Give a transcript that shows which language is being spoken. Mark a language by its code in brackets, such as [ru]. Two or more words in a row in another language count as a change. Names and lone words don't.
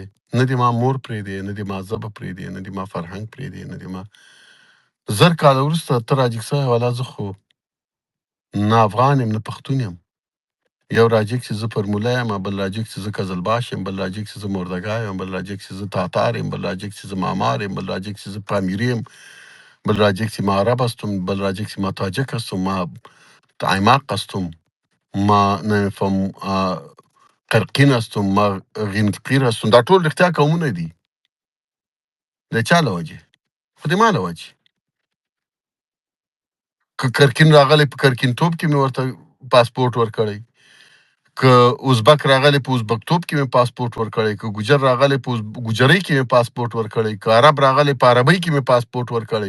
[ps] نه دې ما مور پرېږدي، نه دې ما ژبه پرېږدي، نه دې ما فرهنګ پرېږدي، نه دې ما 1000 کاله وروسته ته راجګ سوی والا زه خو نه افغان یم نه پښتون یم. یو راجګ چې زه فرموله یم، بل راجګ چې زه قزلباش یم، بل راجګ چې زه مردګا یم، بل راجګ چې زه تاتار یم، بل راجګ چې زه مامار یم، بل راجګ چې زه پامیری یم، بل راجګ چې [fa] ما عرب هستم، [ps] بل راجګ چې [fa] ما تاجک هستم، ما عماق هستم، ما نمیفهم قرقین هستم، ما غینقیر هستم. [ps] دا ټول رښتیا قومونه دي. د چا له وجې؟ خو د ما له وجې. که کرکین راغلی په کرکینتوب کې مې ورته پاسپورټ ورکړی، که ازبک راغلی په ازبکتوب کې مې پاسپورټ ورکړی، که ګوجر راغلی په ګوجرۍ کې مې پاسپورټ ورکړی، که عرب راغلی په عربۍ کې مې پاسپورټ ورکړی.